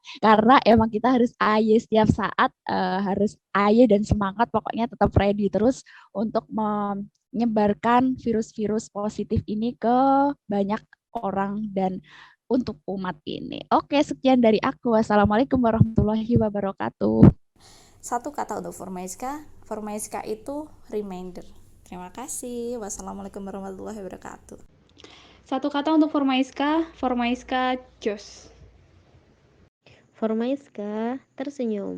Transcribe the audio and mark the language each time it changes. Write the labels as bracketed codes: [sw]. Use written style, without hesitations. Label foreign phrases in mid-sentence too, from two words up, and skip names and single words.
[id] Karena emang kita harus aye setiap saat, harus aye dan semangat, pokoknya tetap ready terus untuk menyebarkan virus-virus positif ini ke banyak orang dan untuk umat ini. Oke, sekian dari aku. [ar] والسلام عليكم ورحمة الله وبركاته. [id] Satu kata untuk Formaiska itu reminder. Terima kasih. [ar] والسلام عليكم ورحمة الله وبركاته. [id] Satu kata untuk Formaiska jos. Formaiska tersenyum.